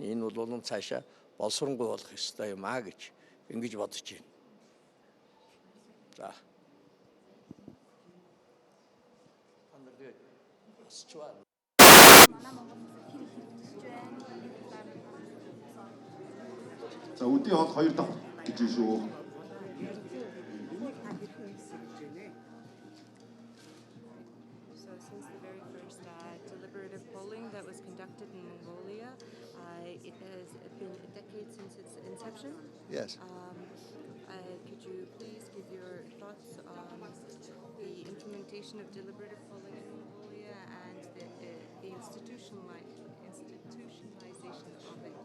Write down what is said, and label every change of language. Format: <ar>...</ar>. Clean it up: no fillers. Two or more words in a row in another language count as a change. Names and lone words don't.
<mn>Энэ бол улам цаашаа боловсронгуй болох ёстой юм а гэж ингэж бодож байна. За. За үдийн хол 2 дахь гэж шүү.</mn> <en>So since the very first deliberative polling that was conducted in Mongolia, it has been a decade since its inception. Yes. Could you please give your thoughts on the implementation of deliberative polling in Mongolia and the institutionalization of it?</en>